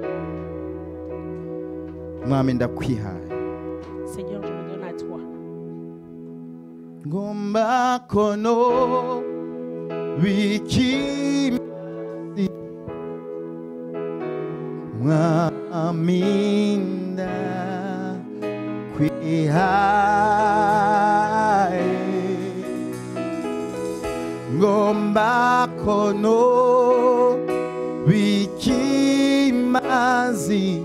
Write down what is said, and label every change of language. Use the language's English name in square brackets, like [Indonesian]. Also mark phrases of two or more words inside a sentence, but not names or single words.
[Rundi] Mwami ndakwihaye, [French] Seigneur, je me donne à toi. [Rundi] ngomba ko noba ikimazi. Mwami ndakwihaye, ngomba ko noba ikimazi.